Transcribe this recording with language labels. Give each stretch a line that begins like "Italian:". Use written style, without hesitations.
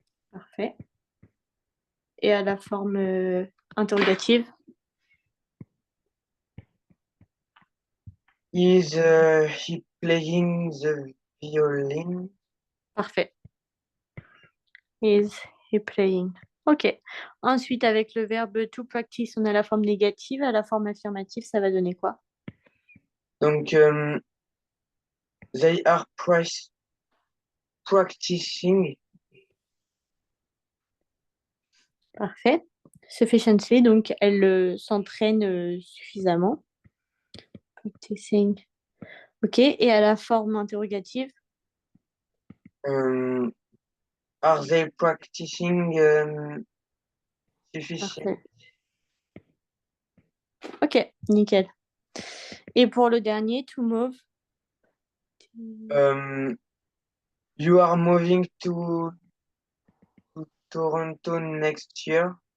French: Parfait. Et à la forme interrogative.
English: Is he playing the violin?
French: Parfait.
English: Is he playing? Ok.
French: Ensuite, avec le verbe to practice, on a la forme négative. À la forme affirmative, ça va donner quoi? Donc,
English: they are practicing.
French: Parfait. Sufficiently, donc elle s'entraîne suffisamment. Practicing. Ok. Et à la forme interrogative?
English: Um, are they practicing sufficient?
French: Parfait. Ok, nickel. Et pour le dernier, to move.
English: Um, you are moving to Toronto next year.